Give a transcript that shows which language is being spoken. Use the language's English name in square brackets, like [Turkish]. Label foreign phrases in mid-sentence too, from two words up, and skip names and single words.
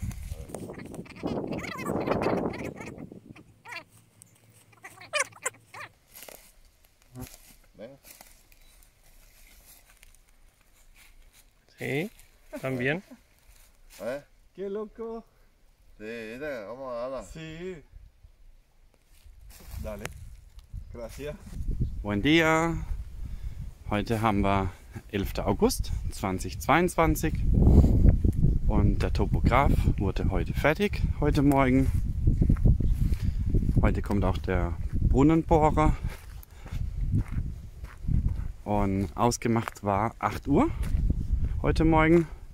[Spanish] Venga. Sí, también. ¡Qué loco! Sí, mira, vamos a darla. Sí. Dale. Gracias. Buen Dia. [German] Heute haben wir 11. August 2022 und der Topograph wurde heute fertig, heute Morgen. Heute kommt auch der Brunnenbohrer und ausgemacht war 8 Uhr heute Morgen.